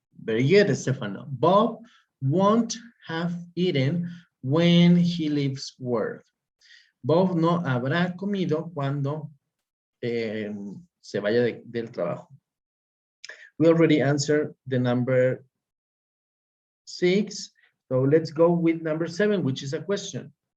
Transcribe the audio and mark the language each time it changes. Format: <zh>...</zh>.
<en>Very good, Stefano. Bob won't have eaten when he leaves work.</en> <es>Bob no habrá comido cuando se vaya del trabajo.</es> <en>We already answered the number 6. So let's go with number 7, which is a question.</en>